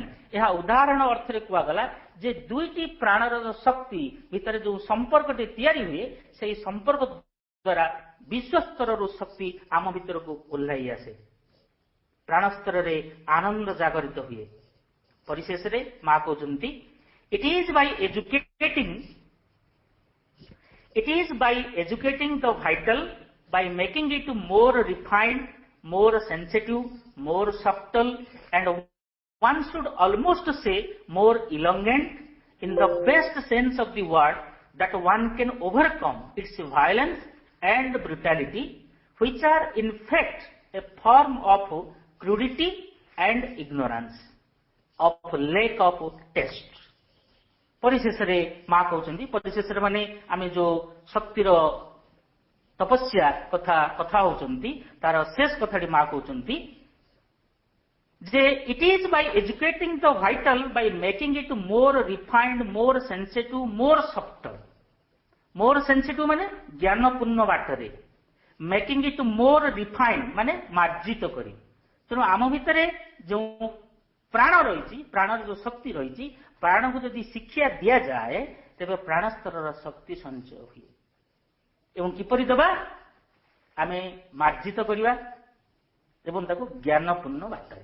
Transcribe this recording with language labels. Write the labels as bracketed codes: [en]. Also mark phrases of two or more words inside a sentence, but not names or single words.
[or] ଏହା ଉଦାହରଣ ଅର୍ଥରେ କୁହାଗଲା ଯେ ଦୁଇଟି ପ୍ରାଣର ଶକ୍ତି ଭିତରେ ଯୋଉ ସମ୍ପର୍କଟି ତିଆରି ହୁଏ, ସେହି ସମ୍ପର୍କ ଦ୍ୱାରା ବିଶ୍ୱସ୍ତରରୁ ଶକ୍ତି ଆମ ଭିତରକୁ ଓହ୍ଲାଇ ଆସେ, ପ୍ରାଣସ୍ତରରେ ଆନନ୍ଦ ଜାଗରିତ ହୁଏ। ପରିଶେଷରେ ମା କହୁଛନ୍ତି, [en] It is by educating the vital, by making it more refined, more sensitive, more subtle, and one should almost say more elegant in the best sense of the word, that one can overcome its violence and brutality, which are in fact a form of crudity and ignorance, of lack of taste. [or] ପରିଶେଷରେ ମା କହୁଛନ୍ତି, ପରିଶେଷରେ ମାନେ ଆମେ ଯୋଉ ଶକ୍ତିର ତପସ୍ୟା କଥା ହଉଛନ୍ତି, ତାର ଶେଷ କଥାଟି ମା କହୁଛନ୍ତି ଯେ [en] It is by educating the vital, by making it more refined, more sensitive, more subtle. more sensitive [or] ମାନେ ଜ୍ଞାନପୂର୍ଣ୍ଣ ବାଟରେ, [en] making it more refined [or] ମାନେ ମାର୍ଜିତ କରି। ତେଣୁ ଆମ ଭିତରେ ଯୋଉ ପ୍ରାଣ ରହିଛି, ପ୍ରାଣର ଯୋଉ ଶକ୍ତି ରହିଛି, ପ୍ରାଣକୁ ଯଦି ଶିକ୍ଷା ଦିଆଯାଏ, ତେବେ ପ୍ରାଣସ୍ତରର ଶକ୍ତି ସଞ୍ଚୟ ହୁଏ। ଏବଂ କିପରି ଦେବା? ଆମେ ମାର୍ଜିତ କରିବା ଏବଂ ତାକୁ ଜ୍ଞାନପୂର୍ଣ୍ଣ ବାଟରେ।